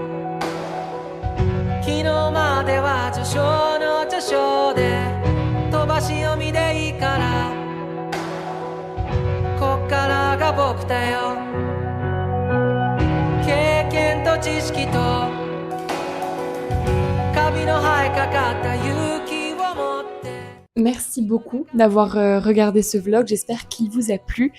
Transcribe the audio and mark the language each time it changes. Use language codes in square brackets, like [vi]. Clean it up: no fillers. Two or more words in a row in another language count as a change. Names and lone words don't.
[ja] 昨日までは序章の序章で飛ばし読みでいいから、こっからが僕だよ。経験と知識とカビの生えかかった勇気を持って。 [fr] Merci beaucoup d'avoir regardé ce vlog, j'espère qu'il vous a plu.